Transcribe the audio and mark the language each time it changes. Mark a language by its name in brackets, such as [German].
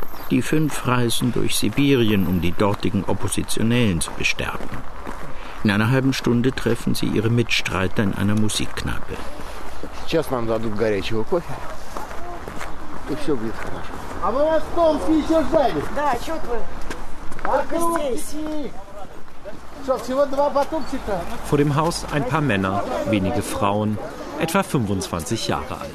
[German] Die fünf reisen durch Sibirien, um die dortigen Oppositionellen zu bestärken. In einer halben Stunde treffen sie ihre Mitstreiter in einer Musikkneipe. [Russian] Сейчас нам дадут горячего кофе, и все будет хорошо. А вы вас в Томске еще ждали? Да, что вы? Окрути! Что, всего два батончика? [German] Vor dem Haus ein paar Männer, wenige Frauen, etwa 25 Jahre alt.